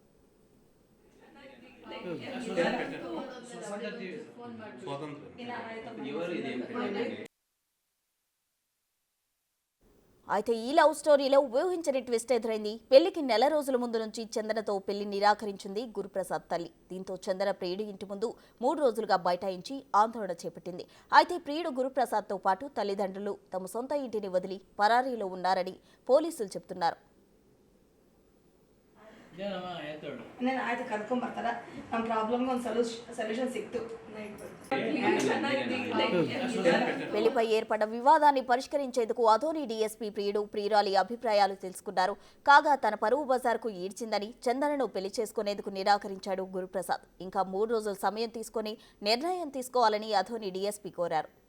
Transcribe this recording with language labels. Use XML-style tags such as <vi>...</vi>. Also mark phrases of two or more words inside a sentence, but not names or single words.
<te>అయితే ఈ లవ్ స్టోరీలో ఊహించని ట్విస్ట్ ఎదురైంది. పెళ్లికి నెల రోజుల ముందు నుంచి చందనతో పెళ్లి నిరాకరించింది గురుప్రసాద్ తల్లి. దీంతో చందన ప్రియుడి ఇంటి ముందు 3 రోజులుగా బైఠాయించి ఆందోళన చేపట్టింది. అయితే ప్రియుడు గురుప్రసాద్తో పాటు తల్లిదండ్రులు తమ సొంత ಇಂಟಿని వదిలి పరారీలో ఉన్నారని పోలీసులు చెబుతున్నారు.</te> <kn>ಆಯ್ತು ಕರ್ಕೊಂಡ್ಬರ್ತಾರ ನಮ್ಮ ಪ್ರಾಬ್ಲಮ್ಗೆ ಒಂದು ಸೊಲ್ಯೂಷನ್ ಸಿಕ್ತು.</kn> <te>పెళ్లిపై ఏర్పడ్డ వివాదాన్ని పరిష్కరించేందుకు అదోని డీఎస్పీ ప్రియుడు ప్రియురాలి అభిప్రాయాలు తెలుసుకున్నారు. కాగా తన పరువు బజార్కు ఈడ్చిందని చందనను పెళ్లి చేసుకునేందుకు నిరాకరించాడు గురుప్రసాద్. ఇంకా 3 రోజుల సమయం తీసుకుని నిర్ణయం తీసుకోవాలని అదోని డీఎస్పీ కోరారు.</te>